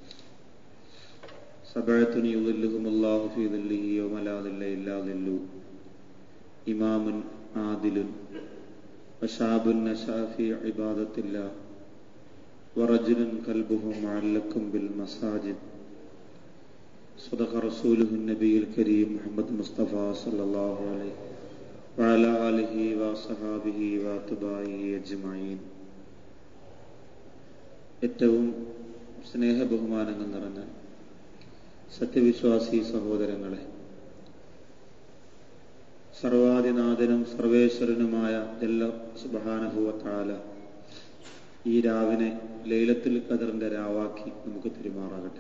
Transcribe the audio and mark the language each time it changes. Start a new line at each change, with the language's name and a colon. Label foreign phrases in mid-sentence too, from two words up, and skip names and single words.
Arabic: سبعة يظلهم الله في ظله يوم لا ظل إلا ظله إمام عادل وشاب نشأ في عبادة الله ورجل قلبه معلق بالمساجد. صدق رسوله النبي الكريم محمد مصطفى صلى الله عليه وعلى آله وصحابه واتباعه أجمعين.
Malayalam: ഏറ്റവും സ്നേഹബഹുമാനങ്ങൾ നിറഞ്ഞ സത്യവിശ്വാസി സഹോദരങ്ങളെ, സർവാദിനാഥനും സർവേശ്വരനുമായ അല്ലാഹു
Arabic: سبحانه وتعالى
Malayalam: ഈ രാവിനെ ലൈലത്തുൽ ഖദറിന്റെ രാവാക്കി നമുക്ക് തിരുമാറാകട്ടെ.